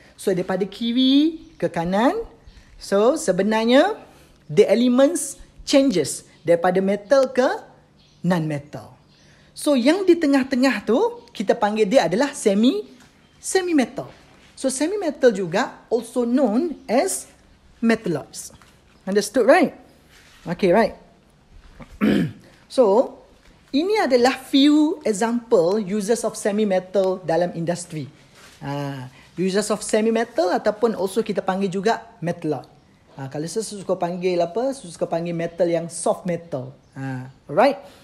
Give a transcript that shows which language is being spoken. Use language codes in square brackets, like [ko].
[ms] So daripada kiri ke kanan. So sebenarnya [en] the elements changes [ms] daripada metal ke non-metal. So yang di tengah-tengah tu kita panggil dia adalah semi metal. [en] So semi metal juga also known as metalloids. Understood, right? Okay, right. So [ms] ini adalah [en] few example uses of semi metal [ms] dalam industri. [en] Uses of semi metal ataupun also [ms] kita panggil juga [en] metalloid. [ms] Kalau saya suka panggil apa? Saya suka panggil metal yang soft metal. Alright.